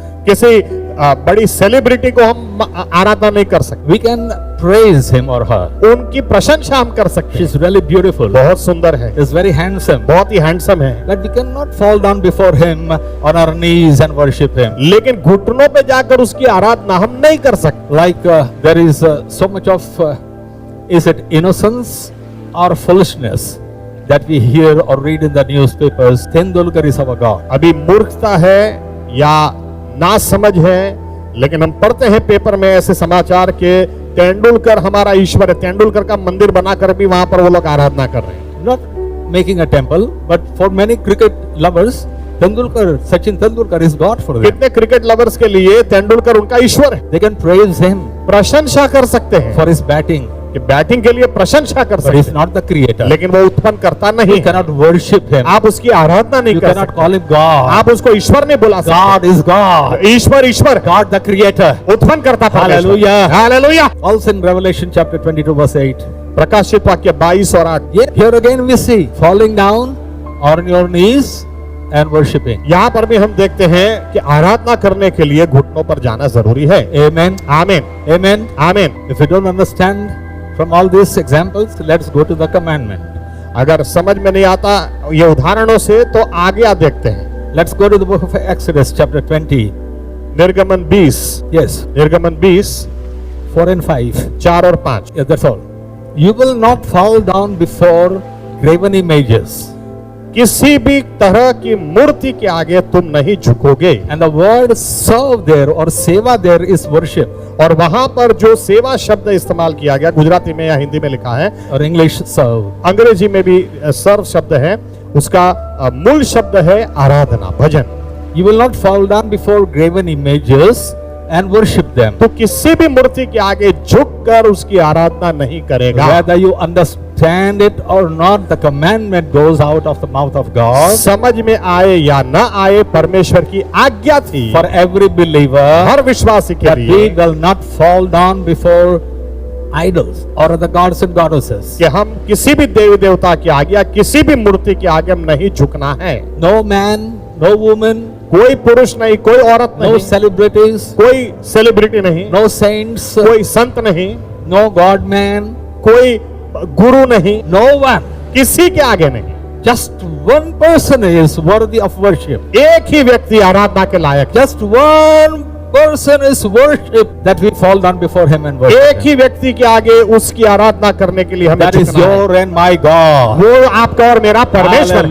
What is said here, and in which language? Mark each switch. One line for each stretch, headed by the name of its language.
Hindi: किसी बड़ी सेलिब्रिटी को हम आराधना नहीं कर सकते,
English: We can praise him or her.
Hindi: उनकी प्रशंसा हम कर सकते हैं।
English: She's really beautiful.
Hindi: बहुत सुंदर है,
English: Is very handsome.
Hindi: बहुत ही हैंडसम है,
English: But we cannot fall down before him on our knees and worship him.
Hindi: लेकिन घुटनों पे जाकर उसकी आराधना हम नहीं कर सकते।
English: Like there is so much of is it innocence or foolishness that we hear or read in the newspapers? Tendulkar is our God.
Hindi: अभी मूर्खता है या ना समझ है, लेकिन हम पढ़ते हैं पेपर में ऐसे समाचार के तेंदुलकर हमारा ईश्वर है, तेंदुलकर का मंदिर बनाकर भी वहां पर वो लोग आराधना कर रहे हैं।
English: Not making a temple, but for many cricket lovers, Tendulkar, Sachin Tendulkar is God for them.
Hindi: कितने क्रिकेट लवर्स के लिए तेंदुलकर उनका ईश्वर है,
English: They can praise him
Hindi: प्रशंसा कर सकते हैं,
English: for his batting,
Hindi: कि बैटिंग के लिए प्रशंसा कर
English: but
Hindi: सकते
English: he's
Hindi: हैं,
English: not the creator.
Hindi: लेकिन वो उत्पन्न करता
English: You
Hindi: नहीं है।
English: cannot worship him.
Hindi: आप उसकी आराधना नहीं
English: You
Hindi: कर
English: cannot
Hindi: सकते,
English: call him God.
Hindi: आप उसको ईश्वर नहीं बुला सकते।
English: God is God.
Hindi: ईश्वर ईश्वर है,
English: God the creator.
Hindi: उत्पन्न करता था।
English: Hallelujah.
Hindi: Hallelujah.
English: Also in Revelation chapter 22 verse 8.
Hindi: प्रकाशित वाक्य 22 और 8।
English: Here again we see falling down on your knees and worshiping.
Hindi: यहाँ पर भी हम देखते हैं कि आराधना करने के लिए घुटनों पर जाना जरूरी है।
English: Amen.
Hindi: आमीन,
English: Amen.
Hindi: आमीन।
English: If you don't understand from all these examples, let's go to the commandment.
Hindi: अगर समझ में नहीं आता ये उदाहरणों से तो आगे आप देखते हैं।
English: Let's go to the book of Exodus, chapter 20.
Hindi: निर्गमन 20,
English: Yes,
Hindi: निर्गमन 20,
English: 4 and 5.
Hindi: 4 और 5।
English: Yes, that's all. You will not fall down before graven images.
Hindi: किसी भी तरह की मूर्ति के आगे तुम नहीं झुकोगे।
English: And the word serve there or seva there is worship.
Hindi: और वहां पर जो सेवा शब्द इस्तेमाल किया गया, गुजराती में या हिंदी में लिखा है,
English: Or English serve.
Hindi: अंग्रेजी में भी सर्व शब्द है, उसका मूल शब्द है आराधना, भजन।
English: You will not fall down before graven images and worship them.
Hindi: तो किसी भी मूर्ति के आगे झुककर उसकी आराधना नहीं करेगा।
English: Whether you understand it or not, the commandment goes out of the mouth of God
Hindi: समझ में आए या ना आए, परमेश्वर की आज्ञा थी
English: for every believer
Hindi: हर विश्वासी के
English: that we
Hindi: लिए
English: will not fall down before idols or the gods and goddesses.
Hindi: कि हम किसी भी देवी देवता के आगे या किसी भी मूर्ति के आगे हम नहीं झुकना है।
English: No man, no woman,
Hindi: कोई पुरुष नहीं, कोई औरत
English: no
Hindi: नहीं,
English: celebrities,
Hindi: कोई सेलिब्रिटी नहीं,
English: no saints,
Hindi: कोई संत नहीं,
English: no God man,
Hindi: कोई गुरु नहीं,
English: no one.
Hindi: किसी के आगे नहीं।
English: Just one person is worthy of worship.
Hindi: एक ही व्यक्ति आराधना के लायक है।
English: Just one person is worship that we fall down before him and worship
Hindi: एक
English: him.
Hindi: ही व्यक्ति के आगे उसकी आराधना करने के लिए हमें
English: That is
Hindi: झुकना है।
English: your and my God.
Hindi: वो आपका और मेरा परमेश्वर।